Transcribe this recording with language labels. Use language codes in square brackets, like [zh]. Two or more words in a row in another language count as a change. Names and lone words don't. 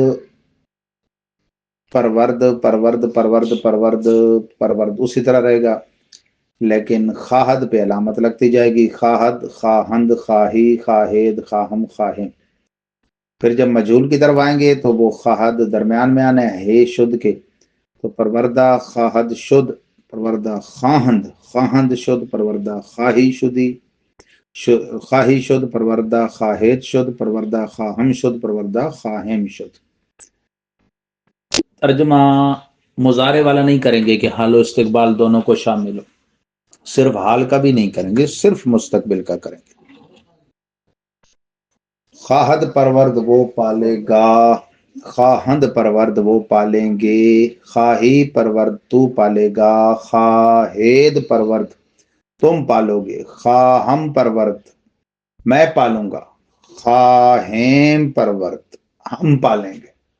[ur] پرورد پرورد پرورد پرورد پرورد اسی طرح رہے گا، لیکن خواہد پہ علامت لگتی جائے گی، [fa] خواہد خواہند خواہی خواہید خواہم خواہم۔ [ur] پھر جب مجہول کی طرف آئیں گے تو وہ خواہد درمیان میں آنا ہے شد کے، تو [fa] پروردہ خواہد شد، پروردہ خواہند خواہند شد، پروردہ خواہی شدی خواہی شد، پروردہ خواہید شد، پروردہ خواہم شد، پروردہ خواہم شد۔ [ur] ترجمہ مضارع والا نہیں کریں گے کہ حال و استقبال دونوں کو شامل ہو، صرف حال کا بھی نہیں کریں گے، صرف مستقبل کا کریں گے۔ [fa] خواہد پرورد [ur] وہ پالے گا، [fa] خواہند پرورد [ur] وہ پالیں گے، [fa] خواہی پرورد [ur] تو پالے گا، [fa] خواہید پرورد [ur] تم پالو گے، [fa] خواہم پرورد [ur] میں پالوں گا، [fa] خواہم پرورد [ur] ہم پالیں گے۔